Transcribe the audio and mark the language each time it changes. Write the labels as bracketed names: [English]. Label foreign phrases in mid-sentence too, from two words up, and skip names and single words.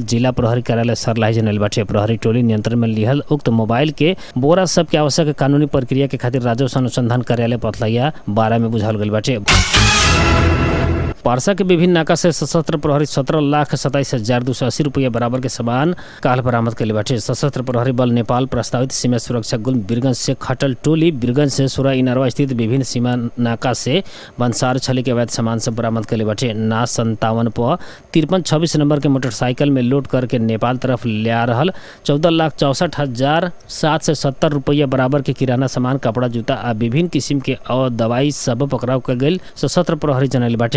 [Bhojpuri] जिला प्रहरी कार्यालय सरलाही जनल बाटे। प्रहरी टोली नियंत्रण में लिहल उक्त मोबाइल के बोरा सब के आवश्यक कानूनी प्रक्रिया के खातिर राजस्व अनुसंधान कार्यालय पथलैया 12 में बुझाल गइल बाटे। पारसा के विभिन्न नाका से सशस्त्र प्रहरी 17,27,280 रुपया बराबर के सामान काल बरामद कैले बाटे। सशस्त्र प्रहरी बल नेपाल प्रस्तावित सीमा सुरक्षा गुल्म बीरगंज से खटल टोली बीरगंज से सुरा इनारवा स्थित विभिन्न सीमा नाका से बंसार छली के अवैध सामान सब बरामद कैले बाटे। ना 57 प 5326 नंबर के मोटरसाइकिल में लोड करके नेपाल तरफ ले आ रहल 14,64,770 रुपया बराबर के किराना सामान, कपड़ा, जूता आ विभिन्न किस्म के और दवाई सब पकड़ाव कर गई सशस्त्र प्रहरी जनल बाटे।